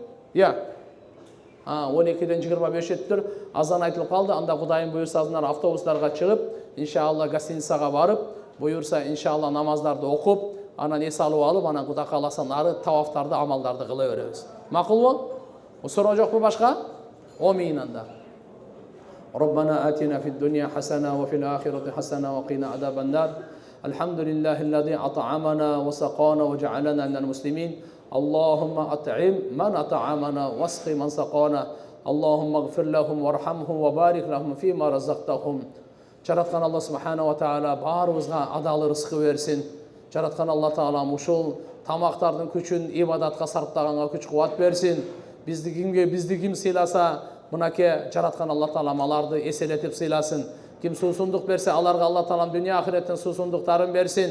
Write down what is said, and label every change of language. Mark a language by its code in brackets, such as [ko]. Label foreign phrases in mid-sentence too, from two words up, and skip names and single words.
[ky] 12-ден 25 өттүр, азан айтылып калды. Анда Кудайым буйрса азынан автобустарга чыгып, иншалла гостиницага барып, буйрса иншалла намаздарды окуп, анан эс алып алып, анан Кудай кааласа нары тавафтарды, амалдарды кыла беребиз. Макулбу? Суроо жокпу башка? Омин анда. [ar] ربنا آتنا في الدنيا حسنة وفي الآخرة حسنة وقنا عذاب النار. الحمد لله الذي أطعمنا وسقانا وجعلنا من المسلمين. اللهم أطعم من أطعمنا واسق من سقانا. اللهم اغفر لهم وارحمهم وبارك لهم فيما رزقتهم. [ky] Жараткан Алла [ar] سبحانه وتعالى [ky] баарыбызга адал рызкы берсин. Жараткан Алла таала ушул тамактардын күчүн ибадатка сарптаганга күч кубат берсин. Бизди ким сыйласа, мынаке жараткан Алла таалам аларды эселетип сыйласын. Ким суусундук берсе, аларга Алла таалам дүйнө ахиреттин суусундуктарын берсин.